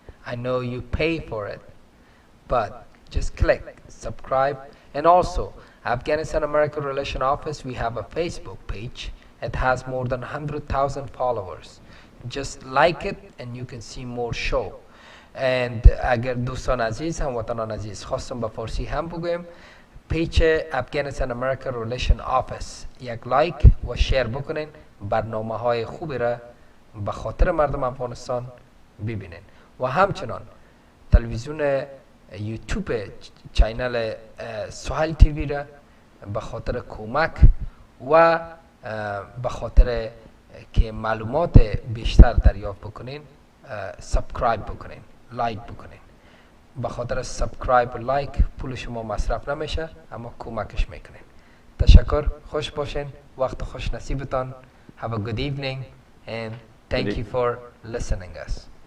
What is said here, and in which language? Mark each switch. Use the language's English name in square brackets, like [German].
[English] I know you pay for it, but just click subscribe. And also, Afghanistan-America Relations Office, we have a Facebook page. It has more than 100,000 followers. Just like it and you can see more show. [Persian] And اگر دوستان عزیز هم وطنان عزیز خواستم به فارسی هم بگویم، پیج افغانستان امریکا ریلیشن آفیس یک لایک و شیر بکنین، برنامه های خوبی را به خاطر مردم افغانستان ببینین. و همچنان تلویزیون یوتیوب چینل سوهیل تیوی را به خاطر کمک و به خاطر که معلومات بیشتر دریافت بکنین سابسکرایب بکنین، لایک بکنین. به خاطر سابسکرایب و لایک پول شما مصرف نمیشه، اما کمکش میکنین. تشکر، خوش باشین، وقت خوش نصیبتان. [English] Have a good evening and thank you for listening us.